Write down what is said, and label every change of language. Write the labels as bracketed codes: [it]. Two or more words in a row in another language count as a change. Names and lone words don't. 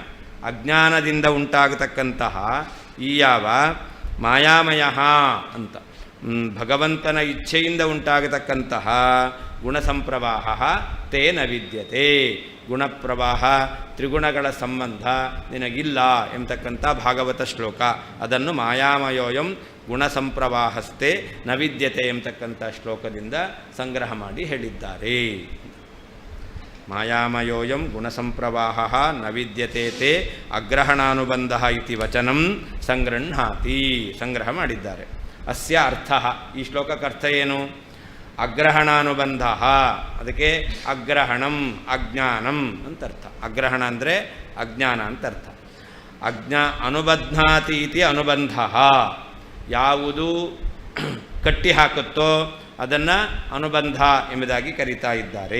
[kn] ಅಜ್ಞಾನದಿಂದ ಉಂಟಾಗತಕ್ಕಂತಹ ಈ ಯಾವ ಮಾಯಾಮಯ ಅಂತ ಭಗವಂತನ ಇಚ್ಛೆಯಿಂದ ಉಂಟಾಗತಕ್ಕಂತಹ ಗುಣಸಂಪ್ರವಾಹ [sa] ತೇ ನ ವಿದ್ಯತೆ [kn] ಗುಣಪ್ರವಾಹ ತ್ರಿಗುಣಗಳ ಸಂಬಂಧ ನಿನಗಿಲ್ಲ ಎಂಬತಕ್ಕಂಥ ಭಾಗವತ ಶ್ಲೋಕ. ಅದನ್ನು [sa] ಮಾಯಾಮಯೋಯಂ ಗುಣಸಂಪ್ರವಾಹಸ್ತೆ ನ ವಿದ್ಯತೆ [kn] ಎಂಬತಕ್ಕಂಥ ಶ್ಲೋಕದಿಂದ ಸಂಗ್ರಹ ಮಾಡಿ ಹೇಳಿದ್ದಾರೆ. [sa] ಮಾಯಾಮಯೋಯಂ ಗುಣಸಂಪ್ರವಾಹ ನ ವಿದ್ಯತೆ ತೇ ಅಗ್ರಹಣಾನುಬಂಧ ಇತಿ ವಚನಂ ಸಂಗೃಹಾತಿ [kn] ಸಂಗ್ರಹ ಮಾಡಿದ್ದಾರೆ. [sa] ಅಸ್ಯ ಅರ್ಥ, [kn] ಈ ಶ್ಲೋಕಕ್ಕೆ ಅರ್ಥ ಏನು? ಅಗ್ರಹಣಾನುಬಂಧ, ಅದಕ್ಕೆ [sa] ಅಗ್ರಹಣಂ ಅಜ್ಞಾನಂ [kn] ಅಂತ ಅರ್ಥ. ಅಗ್ರಹಣ ಅಂದರೆ ಅಜ್ಞಾನ ಅಂತ ಅರ್ಥ. [sa] ಅನುಬಧ್ನಾತಿ ಇತಿ ಅನುಬಂಧ, [kn] ಯಾವುದು ಕಟ್ಟಿ ಹಾಕುತ್ತೋ ಅದನ್ನು ಅನುಬಂಧ ಎಂಬುದಾಗಿ ಕರೀತಾ ಇದ್ದಾರೆ.